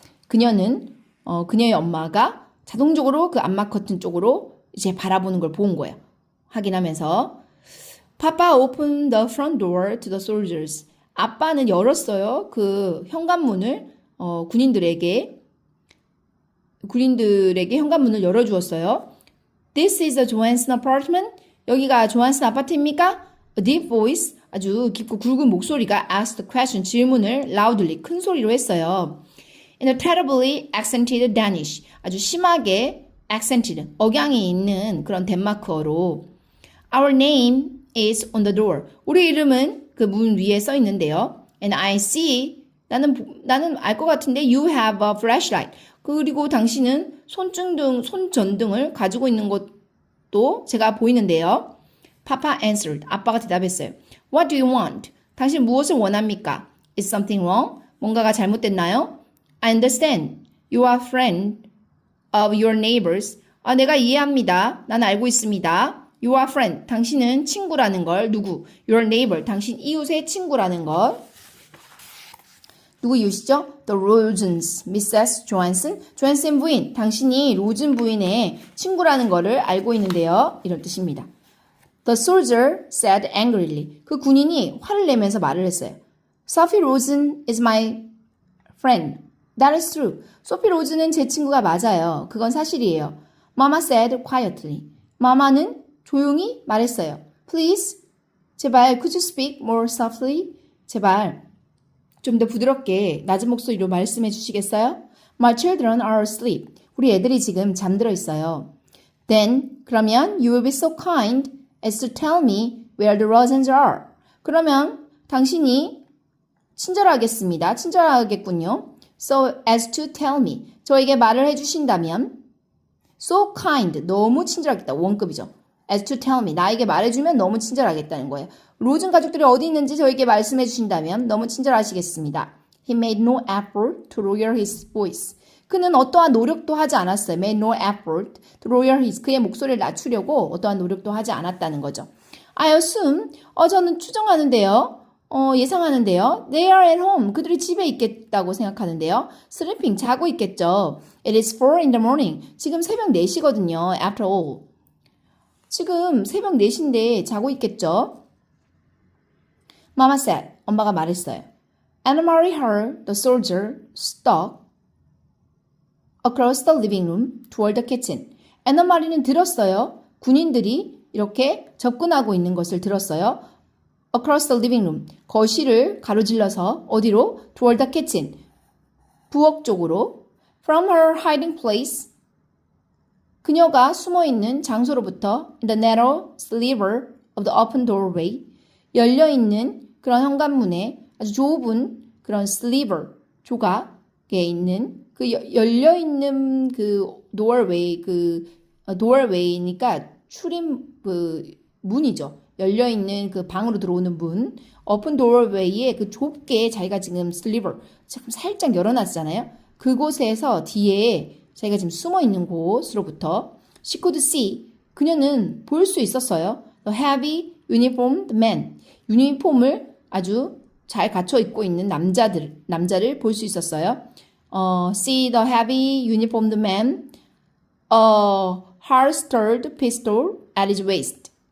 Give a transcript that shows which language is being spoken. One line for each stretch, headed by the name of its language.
Korean: 그녀의 엄마가 자동적으로 그 암막 커튼 쪽으로 이제 바라보는 걸 본 거예요. 확인하면서
English: Papa opened the front door to the soldiers.
Korean: 아빠는 열었어요. 그 현관문을 군인들에게 현관문을 열어주었어요.
English: This is the Johansson apartment.
Korean: 여기가 조한슨 아파트입니까?
English: A deep voice,
Korean: 아주 깊고 굵은 목소리가
English: asked the question,
Korean: 질문을
English: loudly,
Korean: 큰 소리로 했어요.
English: In a terribly accented Danish,
Korean: 아주 심하게
English: accented,
Korean: 억양이 있는 그런 덴마크어로
English: Our name is on the door.
Korean: 우리 이름은 그 문 위에 써 있는데요.
English: And I see,
Korean: 나는 알 것 같은데
English: you have a flashlight.
Korean: 그리고 당신은 손전등을 가지고 있는 것도 제가 보이는데요.
English: Papa answered.
Korean: 아빠가 대답했어요.
English: What do you want?
Korean: 당신 무엇을 원합니까?
English: Is something wrong?
Korean: 뭔가가 잘못됐나요?
English: I understand. You are friend of your neighbors.
Korean: 내가 이해합니다. 난 알고 있습니다.
English: You are friend.
Korean: 당신은 친구라는 걸. 누구?
English: Your neighbor.
Korean: 당신 이웃의 친구라는 걸. 누구 이웃이죠? The Rosens, Mrs. Johansson. 조한슨 부인. 당신이 로즌 부인의 친구라는 거를 알고 있는데요. 이런 뜻입니다.
English: The soldier said angrily.
Korean: 그 군인이 화를 내면서 말을 했어요.
English: Sophie Rosen is my friend. That is true.
Korean: 소피 로즈는 제 친구가 맞아요. 그건 사실이에요.
English: Mama said quietly.
Korean: 마마는 조용히 말했어요.
English: Please, 제발, could you speak more softly?
Korean: 제발, 좀 더 부드럽게 낮은 목소리로 말씀해 주시겠어요?
English: My children are asleep.
Korean: 우리 애들이 지금 잠들어 있어요.
English: Then, 그러면 you will be so kind as to tell me where the Rosens are.
Korean: 그러면 당신이 친절하겠군요.
English: So as to tell me.
Korean: 저에게 말을 해주신다면
English: so kind.
Korean: 너무 친절하겠다. 원급이죠.
English: As to tell me.
Korean: 나에게 말해주면 너무 친절하겠다는 거예요. 로즌 가족들이 어디 있는지 저에게 말씀해 주신다면 너무 친절하시겠습니다.
English: He made no effort to lower his voice.
Korean: 그는 어떠한 노력도 하지 않았어요.
English: Made no effort to lower his.
Korean: 그의 목소리를 낮추려고 어떠한 노력도 하지 않았다는 거죠.
English: I assume.
Korean: 저는 추정하는데요. 예상하는데요.
English: They are at home.
Korean: 그들이 집에 있겠다고 생각하는데요.
English: Sleeping.
Korean: 자고 있겠죠.
English: It is 4 in the morning.
Korean: 지금 새벽 4시거든요.
English: After all.
Korean: 지금 새벽 4시인데 자고 있겠죠? Mama said. 엄마가 말했어요.
English: Anna Marie heard the soldier stalk across the living room toward the kitchen.
Korean: 애나 마리는 들었어요. 군인들이 이렇게 접근하고 있는 것을 들었어요.
English: Across the living room.
Korean: 거실을 가로질러서 어디로?
English: Toward the kitchen.
Korean: 부엌 쪽으로.
English: From her hiding place.
Korean: 그녀가 숨어있는 장소로부터
English: in the narrow sliver of the open doorway.
Korean: 열려있는 그런 현관문에 아주 좁은 그런 sliver, 조각에 있는 그 열려있는 그 doorway니까 출입 그 문이죠. 열려 있는 그 방으로 들어오는 문. open doorway에 그 좁게 자기가 지금 sliver 지금 살짝 열어놨잖아요. 그곳에서 뒤에 자기가 지금 숨어 있는 곳으로부터
English: she could see
Korean: 그녀는 볼 수 있었어요.
English: The heavy uniformed man
Korean: 유니폼을 아주 잘 갖춰 입고 있는 남자를 볼 수 있었어요.
English: See the heavy uniformed man, a holstered pistol at his waist.